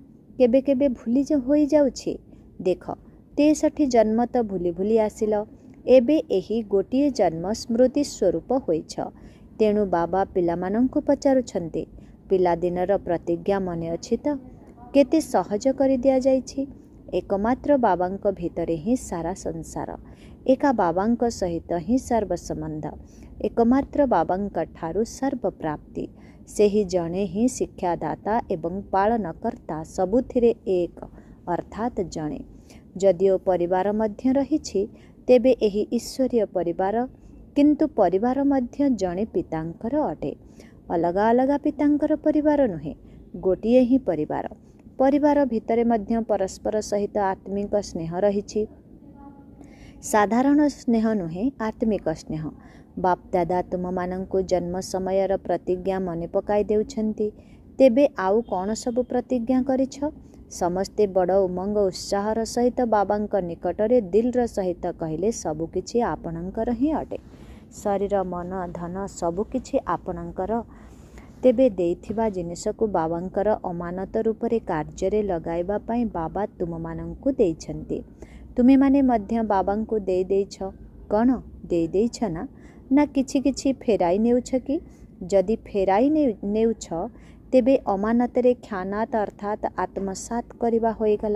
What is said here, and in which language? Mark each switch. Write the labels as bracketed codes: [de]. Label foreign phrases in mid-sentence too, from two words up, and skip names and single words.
[or] କେବେ କେବେ ଭୁଲି ହୋଇ ଯାଉଛି। ଦେଖ, 63 ଜନ୍ମ ତ ଭୁଲି ଭୁଲି ଆସିଲ, ଏବେ ଏହି ଗୋଟିଏ ଜନ୍ମ ସ୍ମୃତି ସ୍ୱରୂପ ହୋଇଛ। ତେଣୁ ବାବା ପିଲାମାନଙ୍କୁ ପଚାରୁଛନ୍ତି, ପିଲାଦିନର ପ୍ରତିଜ୍ଞା ମନେ ଅଛି ତ? କେତେ ସହଜ କରି ଦିଆ ଯାଇଛି। ଏକମାତ୍ର ବାବାଙ୍କ ଭିତରେ ହିଁ ସାରା ସଂସାର, ଏକା ବାବାଙ୍କ ସହିତ ହିଁ ସର୍ବ ସମ୍ବନ୍ଧ, ଏକମାତ୍ର ବାବାଙ୍କ ଠାରୁ ସର୍ବ ପ୍ରାପ୍ତି। ସେହି ଜଣେ ହିଁ ଶିକ୍ଷାଦାତା ଏବଂ ପାଳନକର୍ତ୍ତା, ସବୁଥିରେ ଏକ ଅର୍ଥାତ ଜଣେ। ଯଦିଓ ପରିବାର ମଧ୍ୟ ରହିଛି, ତେବେ ଏହି ଈଶ୍ୱରୀୟ ପରିବାର, କିନ୍ତୁ ପରିବାର ମଧ୍ୟ ଜଣେ ପିତାଙ୍କର ଅଟେ। ଅଲଗା ଅଲଗା ପିତାଙ୍କର ପରିବାର ନୁହେଁ, ଗୋଟିଏ ହିଁ ପରିବାର। ପରିବାର ଭିତରେ ମଧ୍ୟ ପରସ୍ପର ସହିତ ଆତ୍ମିକ ସ୍ନେହ ରହିଛି। ସାଧାରଣ ସ୍ନେହ ନୁହେଁ, ଆତ୍ମିକ ସ୍ନେହ। ବାପଦାଦା ତୁମମାନଙ୍କୁ ଜନ୍ମ ସମୟର ପ୍ରତିଜ୍ଞା ମନେ ପକାଇ ଦେଉଛନ୍ତି। ତେବେ ଆଉ କେଉଁ ସବୁ ପ୍ରତିଜ୍ଞା କରିଛ? ସମସ୍ତେ ବଡ଼ ଉମଙ୍ଗ ଉତ୍ସାହର ସହିତ ବାବାଙ୍କ ନିକଟରେ ଦିଲର ସହିତ କହିଲେ ସବୁକିଛି ଆପଣଙ୍କର ହିଁ ଅଟେ। ଶରୀର ମନ ଧନ ସବୁକିଛି ଆପଣଙ୍କର। ତେବେ ଦେଇଥିବା ଜିନିଷକୁ ବାବାଙ୍କର ଅମାନତ ରୂପରେ କାର୍ଯ୍ୟରେ ଲଗାଇବା ପାଇଁ ବାବା ତୁମମାନଙ୍କୁ ଦେଇଛନ୍ତି। ତୁମେ ମାନେ ମଧ୍ୟ ବାବାଙ୍କୁ ଦେଇ ଦେଇଛ। କେଉଁ ଦେଇ ଦେଇଛ ନା? ନା କିଛି କିଛି ଫେରାଇ ନେଉଛ କି? ଯଦି ଫେରାଇ ନେଉଛ, ତେବେ ଅମାନତରେ ଖିଆନତ ଅର୍ଥାତ ଆତ୍ମସାତ କରିବା ହୋଇଗଲା।